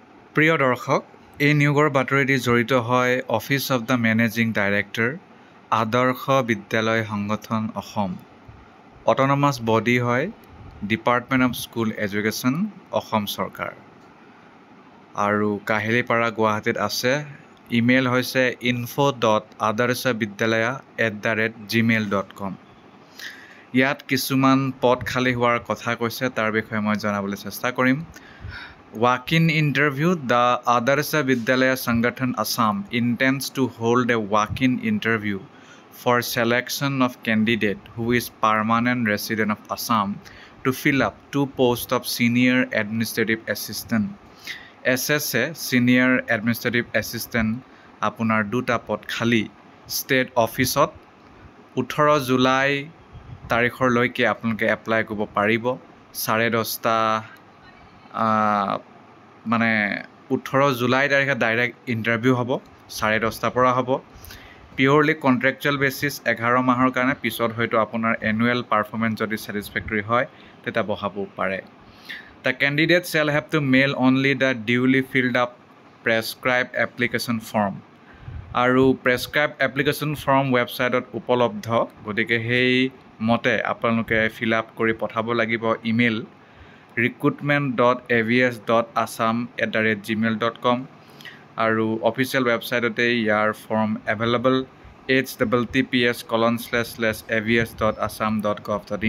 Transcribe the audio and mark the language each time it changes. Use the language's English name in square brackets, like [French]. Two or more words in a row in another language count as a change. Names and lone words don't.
[Assamese] প্ৰিয় দৰ্শক, এই নিয়োগৰ বাতৰিদি জড়িত হয় অফিচ অৱ দ্য মেনেজিং ডাইৰেক্টৰ, আদৰ্শ বিদ্যালয় সংগঠন অসম। অট'নমাছ বডি হয় ডিপাৰ্টমেণ্ট অৱ স্কুল এডুকেশ্যন, অসম চৰকাৰ। আৰু কাহিলীপাৰা গুৱাহাটীত আছে। ইমেইল হৈছে info.adarsavidyalaya@gmail.com। ইয়াত কিছুমান পদ খালী হোৱাৰ কথা কৈছে, তাৰ বিষয়ে মই জনাবলৈ চেষ্টা কৰিম। [English] Walk-in interview. The Adarsa Vidyalaya Sangathan Assam intends to hold a walk-in interview for selection of candidate who is permanent resident of Assam to fill up 2 posts of senior administrative assistant. SSA senior administrative assistant [Assamese] আপোনাৰ 2টা পদ খালী [English] state office [Assamese] 18 জুলাই তাৰিখলৈকে আপোনালোকে এপ্লাই কৰিব পাৰিব। 10:30 মানে 18 জুলাই তাৰিখে [English] direct interview [Assamese] হ'ব, 10:30 পৰা হ'ব। [English] purely contractual basis [Assamese] 11 মাহৰ কাৰণে, পিছত হয়তো আপোনাৰ [English] annual performance [Assamese] যদি ছেটিছফেক্টৰী হয় তেতিয়া বঢ়াব পাৰে। [English] The candidate shall have to mail only the duly filled up prescribed application form. [Assamese] আৰু [English] prescribe application form [Assamese] ৱেবছাইটত উপলব্ধ, গতিকে সেই মতে আপোনালোকে [English] fill up [Assamese] কৰি পঠাব লাগিব। ইমেইল recruitment.avs.assam@gmail.com আৰু অফিচিয়েল ৱেবছাইটতে ইয়াৰ [English] form available [Assamese] https://avs.assam.gov.in।